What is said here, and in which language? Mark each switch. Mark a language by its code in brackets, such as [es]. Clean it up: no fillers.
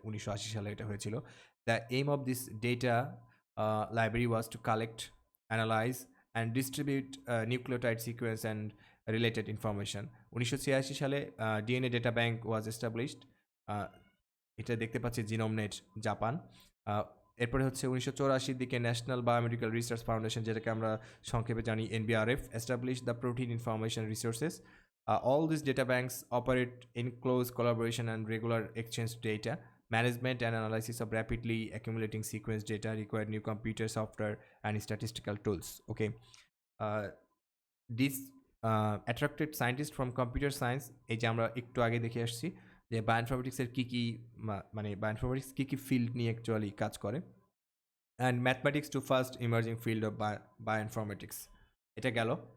[bn] 1980 সালে এটা হয়েছিল। [en] The aim of this data library was to collect, analyse and distribute nucleotide sequence and related information. 1986 সালে DNA data bank was established. [bn] এটা দেখতে পাচ্ছি [en] GenomeNet, Japan. [bn] এরপরে হচ্ছে 1984 দিকে [en] national biomedical research foundation, [bn] যেটাকে আমরা সংক্ষেপে জানি [en] NBRF, establish the protein information resources. All this data banks operate in close collaboration and regular exchange data management and analysis of rapidly accumulating sequence data require new computer software and statistical tools. Okay, this attracted scientists from computer science, [bn] এই যে আমরা একটু আগে দেখে আসছি যে বায়োইনফরমেটিক্সের কী কী মানে bioinformatics কী কী field নিয়ে অ্যাকচুয়ালি কাজ করে, [en] And mathematics to first emerging field of bioinformatics. [bn] এটা গেল।